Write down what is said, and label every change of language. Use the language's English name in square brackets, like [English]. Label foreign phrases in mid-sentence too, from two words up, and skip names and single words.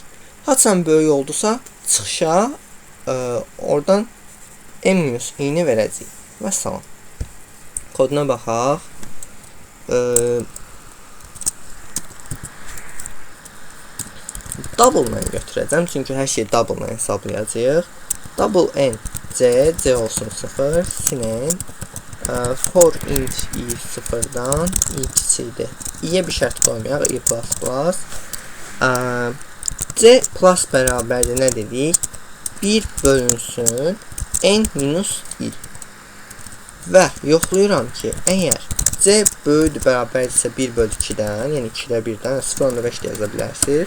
[Azerbaijani] Haçan böyük oldusa, çıxışa oradan n-i verəcəyik. Və salam. Koduna baxaq. Double ilə götürəcəm, çünki hər şeyi double ilə hesablayacağıq. Double n, c olsun 0, sin n, [English] for int i [Azerbaijani] 0-dan i kiçikdir. i-yə bir şərt qoymayaq, i++. C plus bərabərdir, nə dedik? 1 bölünsün n-i. Və yoxlayıram ki, əgər c böyüdür, bərabərdirsə 1/2-dən, yəni 2-də 1-dən, 0.5 də yaza bilərsiniz.